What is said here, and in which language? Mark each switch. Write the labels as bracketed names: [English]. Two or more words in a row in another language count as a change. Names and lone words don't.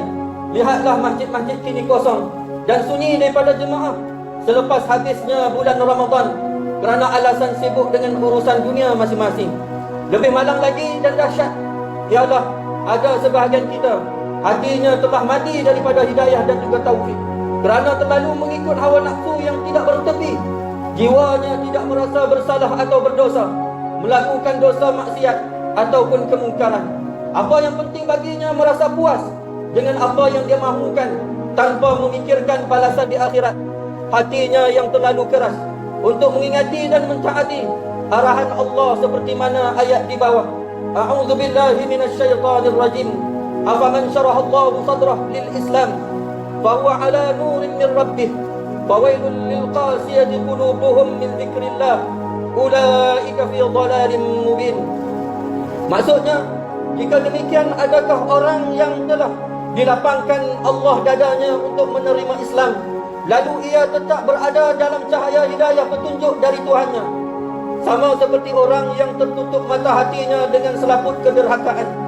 [Malay] Lihatlah masjid-masjid kini kosong dan sunyi daripada jemaah selepas habisnya bulan Ramadan kerana alasan sibuk dengan urusan dunia masing-masing. Lebih malang lagi dan dahsyat ialah ada sebahagian kita hatinya telah mati daripada hidayah dan juga taufik kerana terlalu mengikut hawa nafsu yang tidak bertepi. Jiwanya tidak merasa bersalah atau berdosa, melakukan dosa maksiat ataupun kemungkaran. Apa yang penting baginya merasa puas dengan apa yang dia mahukan tanpa memikirkan balasan di akhirat. Hatinya yang terlalu keras untuk mengingati dan mentaati arahan Allah seperti mana ayat di bawah. [Arabic] أعوذ بالله من الشيطان الرجيم. أفمن شرح الله صدره للإسلام فهو على نور من ربه فويل للقاسية قلوبهم من ذكر الله أولئك في ضلال مبين. [Malay] Maksudnya, jika demikian, adakah orang yang telah dilapangkan Allah dadanya untuk menerima Islam, lalu ia tetap berada dalam cahaya hidayah petunjuk dari Tuhannya, sama seperti orang yang tertutup mata hatinya dengan selaput kederhakaan?